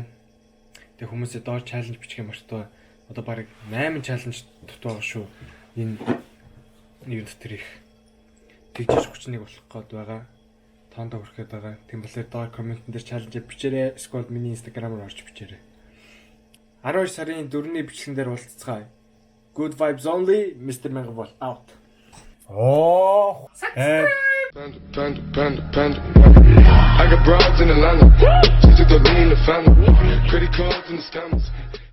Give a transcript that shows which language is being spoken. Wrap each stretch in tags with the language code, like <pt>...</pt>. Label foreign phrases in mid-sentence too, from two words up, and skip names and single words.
<mn>Тэгээ хүмүүсээ доор чаленж бичих юм мартаа. Одоо барыг 8 чаленж дутуу байгаа шүү. Энэ нэг дотор их тэгжиж 31 болох гээд байгаа. Тоонд хүрэхэд байгаа. Тийм болохоор доор комментэн дээр чаленж бичээрэй. Эсвэл миний инстаграмаар орж бичээрэй. 12 сарын 4-ний бичлэгэн дээр уулзцгаая.</mn> <en>Good vibes only. Mr. Megaball out. Oh. Panda, panda, panda, panda. I got broads in Atlanta. She took the lean, the family. Credit cards and the scammers.</en>